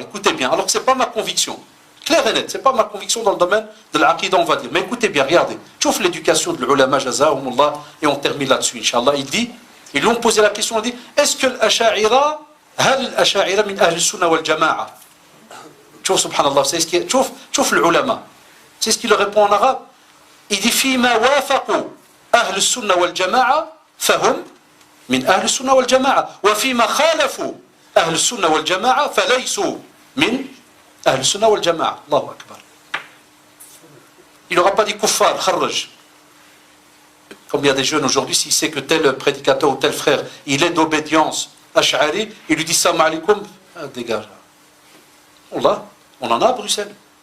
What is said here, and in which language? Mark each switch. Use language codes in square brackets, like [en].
[fr] Écoutez bien, alors que ce n'est pas ma conviction. Claire et net, ce n'est pas ma conviction dans le domaine de l'Aqidah, on va dire. Mais écoutez bien, regardez. Chouf l'éducation de l'ulama, jazahumullah, et on termine là-dessus, Inch'Allah. Il dit, ils lui ont posé la question, il dit, est-ce que l'Asha'ira, [ar] hal l'Asha'ira min ahl sunnah wal jama'a? [fr] Chouf, subhanallah, c'est ce qui est, chouf l'ulama. C'est ce qu'il répond en arabe. Il dit, fima wafaqu ahl sunnah wal jama'a, fahum [ar] من أهل السنة والجماعة وفيما خالفوا أهل السنة والجماعة فليسوا من أهل السنة والجماعة الله أكبر. [fr] Il n'aura pas dit kuffar, kharraj. Comme il y a des jeunes aujourd'hui, s'il sait que tel prédicateur ou tel frère, il est d'obédience ash'ari, il lui dit salam alaikum, dégage. On en a à Bruxelles.